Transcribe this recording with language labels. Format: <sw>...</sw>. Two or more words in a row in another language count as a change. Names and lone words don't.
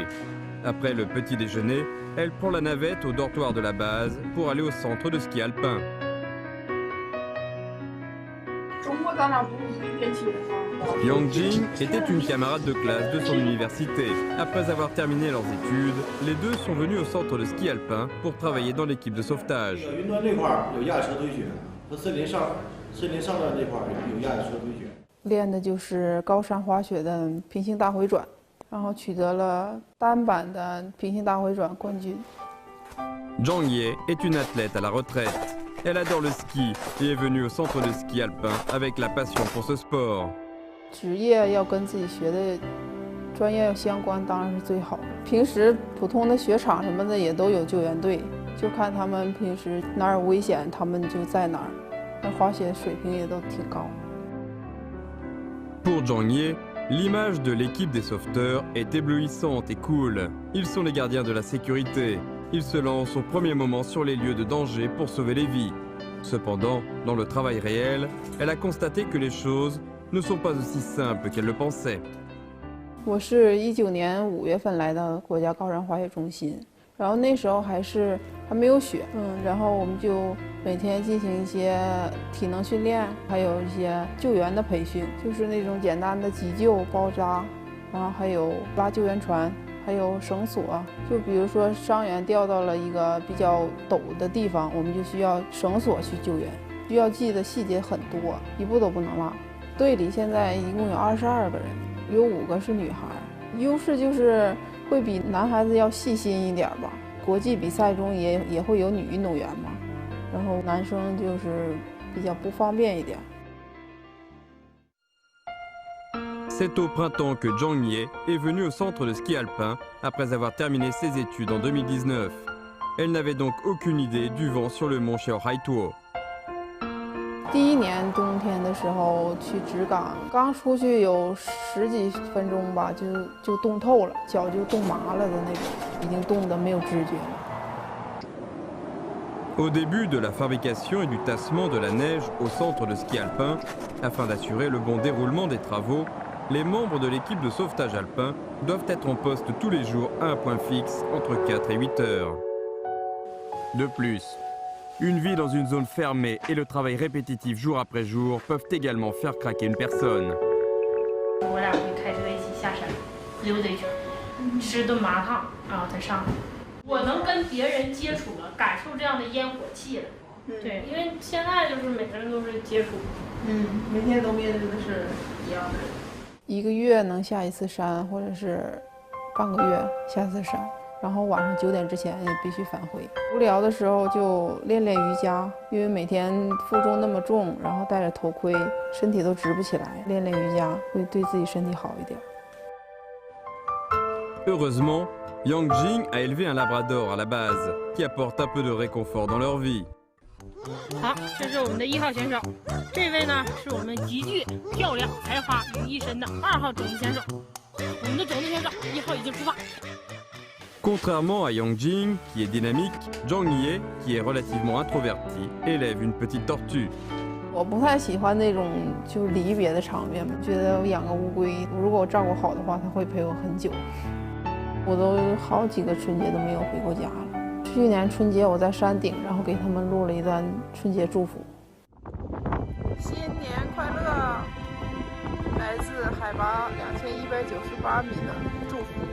<fr>Après le petit déjeuner, elle prend la navette au dortoir de la base pour aller au centre de ski alpin. Yang Jing était une camarade de classe de son université. Après avoir terminé leurs études, les deux sont venus au centre de ski alpin pour travailler dans l'équipe de sauvetage.</fr> <zh>练的就是高山滑雪的平行大回转，然后取得了单板的平行大回转冠军。</zh> <fr>Zhang Ye est une athlète à la retraite. Elle adore le ski et est venue au centre de ski alpin avec la passion pour ce sport.</fr> <zh>职业要跟自己学的专业相关，当然是最好的。平时普通的雪场什么的也都有救援队，就看他们平时哪儿有危险，他们就在哪儿。那滑雪水平也都挺高。</zh> <fr>Pour Zhang Ye, l'image de l'équipe des sauveteurs est éblouissante et cool. Ils sont les gardiens de la sécurité. Ils se lancent au premier moment sur les lieux de danger pour sauver les vies. Cependant, dans le travail réel, elle a constaté que les choses ne sont pas aussi simples qu'elle le pensait.</fr> <zh>我是19年5月份来到国家高山滑雪中心， 然后那时候还没有雪，然后我们就每天进行一些体能训练，还有一些救援的培训，就是那种简单的急救、包扎，然后还有拉救援船，还有绳索。就比如说伤员掉到了一个比较陡的地方，我们就需要绳索去救援，需要记的细节很多，一步都不能落。队里现在一共有22个人，有5个是女孩，优势就是会比男孩子要细心一点吧。国际比赛中也会有女运动员嘛，然后男生就是比较不方便一点。</zh> <fr>C'est au printemps que Zhang Ye est venue au centre de ski alpin après avoir terminé ses études en 2019. Elle n'avait donc aucune idée du vent sur le mont Xiaohaituo.</fr> <zh>第1年冬天的时候去直岗，刚出去有10几分钟吧，就冻透了，脚就冻麻了的那种，已经冻得没有知觉了。</zh> <fr>Au début de la fabrication et du tassement de la neige au centre de ski alpin, afin d'assurer le bon déroulement des travaux, les membres de l'équipe de sauvetage alpin doivent être en poste tous les jours à un point fixe entre 4 et 8 heures. De plus, une vie dans une zone fermée et le travail répétitif jour après jour peuvent également faire craquer une personne.</fr> <zh>我俩会开车一起下山溜达一圈，吃顿麻辣烫，然后再上来。我能跟别人接触了，感受这样的烟火气了。对，因为现在就是每个人都是接触，每天都面对的是一样的人。1个月能下一次山，或者是半个月下一次山。然后晚上9点之前也必须返回。无聊的时候就练练瑜伽，因为每天负重那么重，然后戴着头盔，身体都直不起来。练练瑜伽会对自己身体好一点。</zh> <fr>Heureusement, Yang Jing a élevé un labrador à la base, qui apporte un peu de réconfort dans leur vie.</fr> <zh>好，这是我们的1号选手，这位呢是我们极具漂亮、才华于一身的2号种子选手。我们的种子选手1号已经出发。</zh> <fr>Contrairement à Yang Jing, qui est dynamique, Zhang Ye, qui est relativement introverti, élève une petite tortue.</fr> <zh>我不太喜欢那种就是离别的场面，觉得我养个乌龟，如果我照顾好的话，它会陪我很久。我都好几个春节都没有回过家了。去年春节我在山顶，然后给他们录了一段春节祝福。新年快乐！来自海拔2198米的祝福。</zh>